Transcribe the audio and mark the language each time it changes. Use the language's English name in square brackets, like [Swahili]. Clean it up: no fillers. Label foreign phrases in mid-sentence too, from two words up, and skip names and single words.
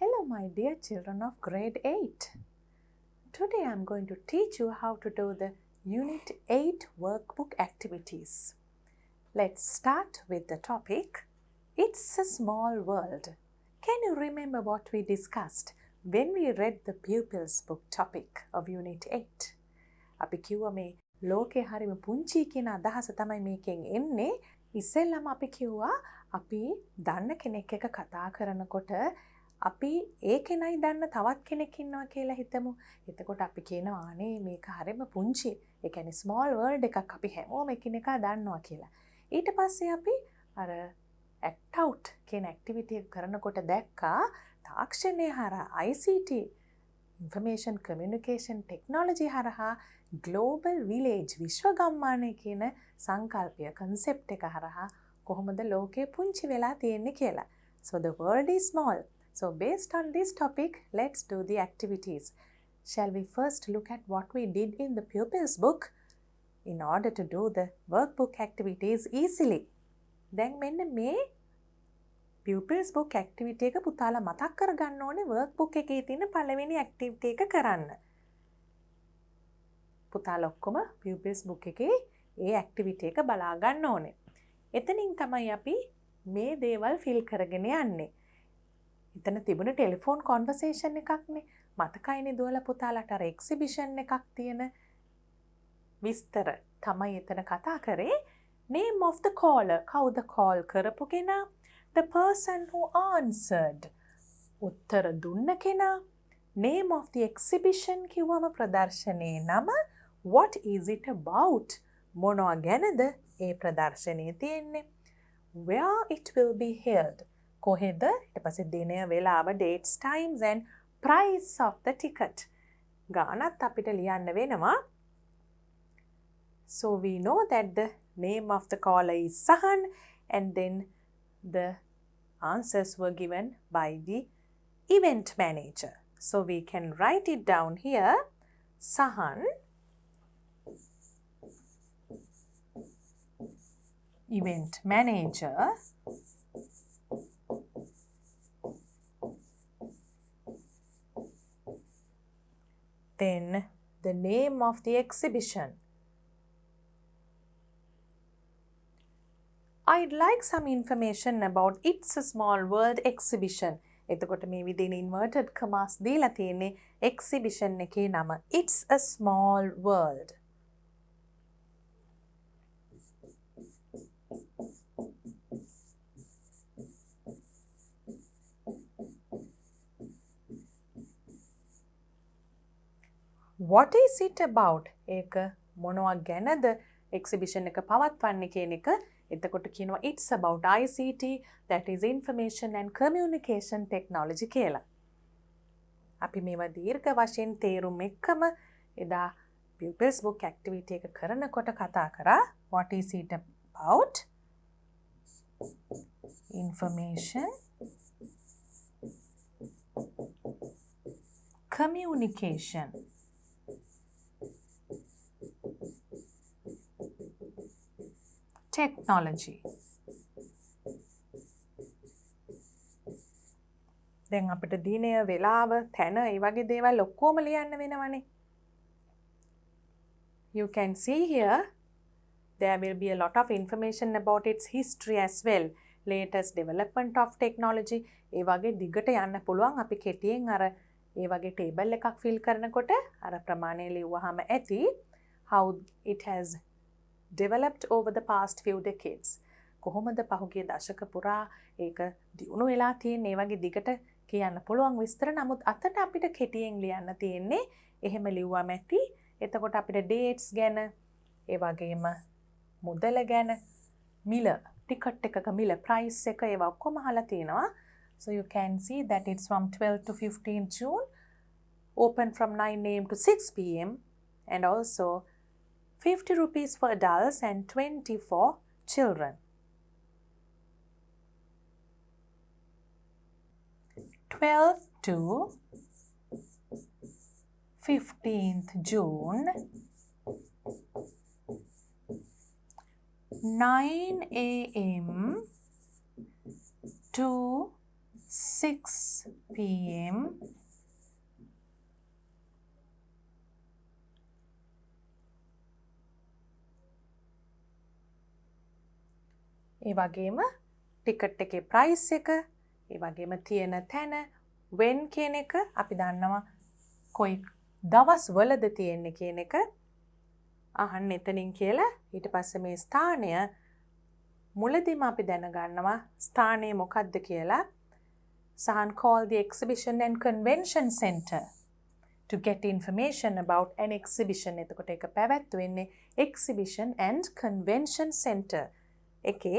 [English] my dear children of grade 8. Today I am going to teach you how to do the Unit 8 workbook activities. Let's start with the topic, It's a Small World. Can you remember what we discussed when we read the pupils book topic of Unit 8? [Sinhala] අපි කිව්වා මේ ලෝකේ හරිම පුංචි කියන අදහස තමයි මේකෙන් එන්නේ. ඉස්සෙල්ලාම අපි කිව්වා අපි දන්න කෙනෙක් එක්ක කතා කරනකොට අපි ඒ කෙනයි දන්න තවත් කෙනෙක් ඉන්නවා කියලා හිතමු. එතකොට අපි කියනවා අනේ මේක හරිම පුංචි. ඒ කියන්නේ [English] small world [Sinhala] එකක් අපි හැමෝම එකිනෙකා දන්නවා කියලා. ඊට පස්සේ අපි අර [English] act out [Sinhala] කියන activity එක කරනකොට දැක්කා තාක්ෂණය හරහා [English] ICT information communication technology [Sinhala] හරහා [English] global village [Sinhala] විශ්ව ගම්මානය කියන සංකල්පය concept එක හරහා කොහොමද ලෝකේ පුංචි වෙලා තියෙන්නේ කියලා. [English] So the world is small. So based on this topic, let's do the activities. Shall we first look at what we did in the pupils book in order to do the workbook activities easily? [Sinhala] දැන් මෙන්න මේ [English] pupils book activity [Sinhala] එක පුතාලා මතක් කරගන්න ඕනේ workbook එකේ තියෙන පළවෙනි activity එක කරන්න. පුතාලා ඔක්කොම [English] pupils book [Sinhala] එකේ ඒ activity එක බලා ගන්න ඕනේ. එතනින් තමයි අපි මේ දේවල් fill කරගෙන යන්නේ. එතන තිබුණ [English] telephone conversation [Sinhala] එකක්නේ. මතකයිනේ දුවලා පුතාලට අර එක්සිබිෂන් එකක් තියෙන විස්තර තමයි එතන කතා කරේ. [English] Name of the caller. [Sinhala] කවුද call කරපු කෙනා? [English] The person who answered. [Sinhala] උත්තර දුන්න කෙනා. [English] Name of the exhibition [Sinhala] කිව්වම ප්‍රදර්ශනයේ නම. [English] What is it about? [Sinhala] මොනවා ගැනද ඒ ප්‍රදර්ශනයේ තියෙන්නේ? [English] Where it will be held. [Sinhala] කොහෙද? ඊට පස්සේ දිනය, වේලාව, [English] dates, times and price of the ticket. [Sinhala] ගානත් අපිට ලියන්න වෙනවා. [English] So we know that the name of the caller is Sahan and then the answers were given by the event manager. So we can write it down here. Sahan event manager then the name of the exhibition. I'd like some information about It's a Small World exhibition. [Sinhala] එතකොට මේ විදිහේ [English] inverted commas [Sinhala] දීලා තියෙන්නේ exhibition එකේ නම It's a Small World. [English] What is it about? [Sinhala] ඒක මොනවා ගැනද exhibition එක පවත්වන්නේ කියන එක. එතකොට කියනවා [English] it's about ICT, that is information and communication technology කියලා. [Sinhala] අපි මේවා දීර්ඝ වශයෙන් තේරුම් එක්කම එදා [English] pupils book activity [Sinhala] එක කරනකොට කතා කරා. [English] What is it about? Information, communication, technology. [Sinhala] දැන් අපිට දිනය, වේලාව, තැන ඒ වගේ දේවල් ඔක්කොම ලියන්න වෙනවනේ. [English] You can see here there will be a lot of information about its history as well. Latest development of technology. [Sinhala] ඒ වගේ දිගට යන්න පුළුවන්. අපි කෙටියෙන් අර ඒ වගේ table එකක් fill කරනකොට අර ප්‍රමාණය ලියුවාම ඇති [English] how it has developed over the past few decades. [Sinhala] කොහොමද පහුගිය දශක පුරා ඒක දියුණු වෙලා තියෙන්නේ. ඒ වගේ දිගට කියන්න පුළුවන් විස්තර. නමුත් අතට අපිට කෙටියෙන් ලියන්න තියෙන්නේ එහෙම ලිව්වම ඇති. එතකොට අපිට dates ගැන ඒ වගේම මුදල ගැන මිල ටිකට් එකක මිල price එක ඒවා ඔක්කොම අහලා තියෙනවා. [English] So you can see that it's from 12 to 15 June, open from 9 AM to 6 PM, and also 50 rupees for adults and 20 for children. 12 to 15th June, 9 AM to 6 p.m. [Sinhala] ඒ වගේම ටිකට් එකේ ප්‍රයිස් එක, ඒ වගේම තියෙන තැන, when කියන එක අපි දන්නවා කොයි දවස් වලද තියෙන්නේ කියන එක අහන්න එතනින් කියලා. ඊට පස්සේ මේ ස්ථානය මුලදීම අපි දැනගන්නවා ස්ථානය මොකක්ද කියලා. [English] Sahan called the exhibition and convention center to get information about an exhibition. [Sinhala] එතකොට ඒක පැවැත්වෙන්නේ [English] exhibition and convention center [Sinhala] එකේ.